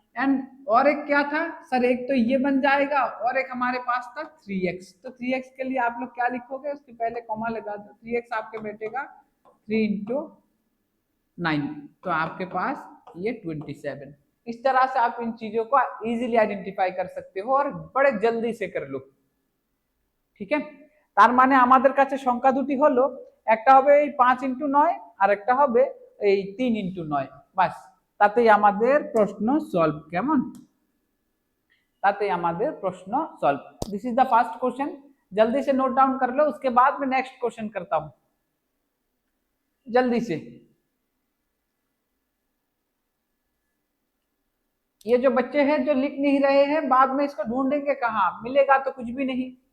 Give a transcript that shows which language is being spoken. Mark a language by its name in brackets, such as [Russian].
[Hindi] And और एक क्या था सर, एक तो ये बन जाएगा और एक हमारे पास था 3x, तो 3x के लिए आप लोग क्या लिखोगे, उसके पहले कॉमा लगा दो, 3x आपके बैठेगा 3 × 9, तो आपके पास ये 27। इस तरह से आप इन चीजों को इजीली आइडेंटिफाई कर सकते हो और बड़े जल्दी से कर लो, ठीक है। [Bangla] তার মানে আমাদের কাছে সংখ্যা দুটি হলো একটা হবে এই 5 ইন্টু 9 আর একটা হবে এই 3 ইন্টু 9, বাস তাতেই আমাদের প্রশ্ন সলভ। [Hindi] কেমন? ताते हमारे प्रश्न solve. [English] this is the first question, [Hindi] जल्दी से नोट डाउन कर लो, उसके बाद मैं नेक्स्ट क्वेश्चन करता हूं जल्दी से। ये जो बच्चे हैं जो लिख नहीं रहे हैं, बाद में इसको ढूंढेंगे कहाँ, मिलेगा तो कुछ भी नहीं।